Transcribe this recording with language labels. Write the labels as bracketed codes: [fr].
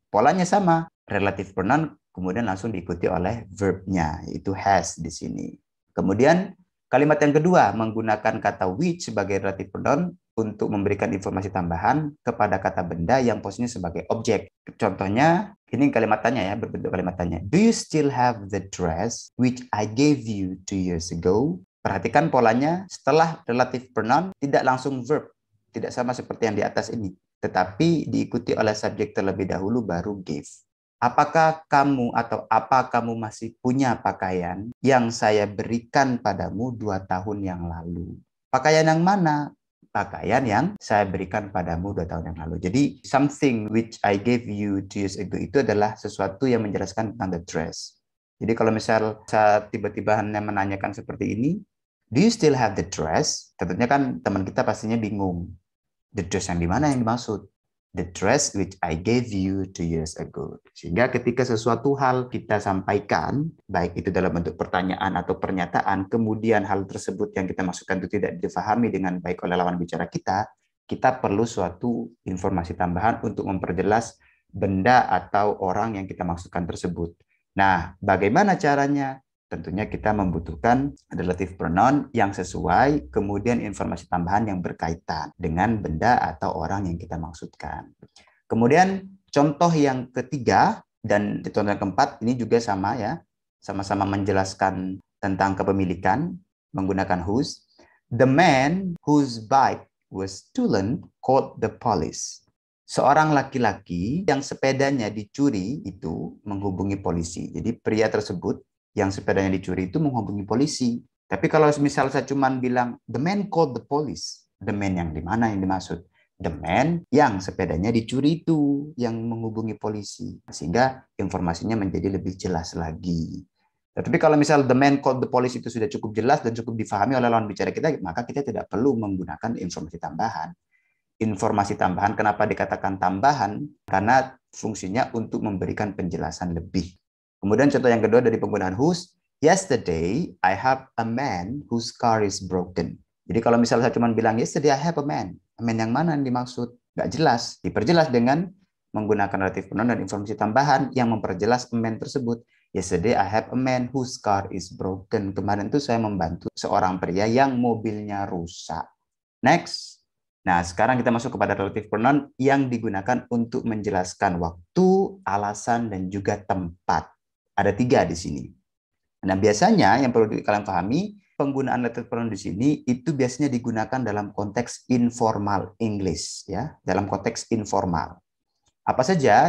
[id] Polanya sama, relative pronoun, kemudian langsung diikuti oleh verb-nya, yaitu has di sini. Kemudian, kalimat yang kedua, menggunakan kata which sebagai relative pronoun untuk memberikan informasi tambahan kepada kata benda yang posisinya sebagai objek. Contohnya, ini kalimat tanya ya, berbentuk kalimat tanya. [en] Do you still have the dress which I gave you 2 years ago? [id] Perhatikan polanya, setelah relative pronoun tidak langsung verb, tidak sama seperti yang di atas ini, tetapi diikuti oleh subjek terlebih dahulu baru gave. Apakah kamu atau apa kamu masih punya pakaian yang saya berikan padamu 2 tahun yang lalu? Pakaian yang mana? Pakaian yang saya berikan padamu 2 tahun yang lalu. Jadi, [en] something which I gave you 2 years ago [id] itu adalah sesuatu yang menjelaskan tentang the dress. Jadi, kalau misal saya tiba-tiba hanya menanyakan seperti ini, [en] do you still have the dress? [id] Tentunya kan teman kita pastinya bingung. The dress yang di mana yang dimaksud? [en] The dress which I gave you 2 years ago. [id] Sehingga ketika sesuatu hal kita sampaikan, baik itu dalam bentuk pertanyaan atau pernyataan, kemudian hal tersebut yang kita masukkan itu tidak difahami dengan baik oleh lawan bicara kita perlu suatu informasi tambahan untuk memperjelas benda atau orang yang kita maksudkan tersebut. Nah, bagaimana caranya? Tentunya kita membutuhkan relative pronoun yang sesuai, kemudian informasi tambahan yang berkaitan dengan benda atau orang yang kita maksudkan. Kemudian contoh yang ketiga, Dan contoh yang keempat ini juga sama ya, sama-sama menjelaskan tentang kepemilikan menggunakan whose. [en] The man whose bike was stolen called the police. [id] Seorang laki-laki yang sepedanya dicuri itu menghubungi polisi. Jadi pria tersebut yang sepedanya dicuri itu menghubungi polisi. Tapi kalau misal saya cuma bilang [en] the man called the police, [id] the man yang di mana yang dimaksud? The man yang sepedanya dicuri itu yang menghubungi polisi. Sehingga informasinya menjadi lebih jelas lagi. Tapi kalau misal [en] the man called the police [id] itu sudah cukup jelas dan cukup difahami oleh lawan bicara kita, maka kita tidak perlu menggunakan informasi tambahan. Informasi tambahan, kenapa dikatakan tambahan? Karena fungsinya untuk memberikan penjelasan lebih. Kemudian contoh yang kedua dari penggunaan whose. [en] Yesterday, I have a man whose car is broken. [id] Jadi kalau misalnya saya cuma bilang, [en] yesterday I have a man. [id] A man yang mana yang dimaksud? Nggak jelas. Diperjelas dengan menggunakan relative pronoun dan informasi tambahan yang memperjelas a man tersebut. [en] Yesterday I have a man whose car is broken. [id] Kemarin itu saya membantu seorang pria yang mobilnya rusak. Next. Nah, sekarang kita masuk kepada relative pronoun yang digunakan untuk menjelaskan waktu, alasan, dan juga tempat. Ada 3 di sini. Nah, biasanya yang perlu kalian pahami, penggunaan relative pronoun di sini itu biasanya digunakan dalam konteks informal English, ya, dalam konteks informal. Apa saja?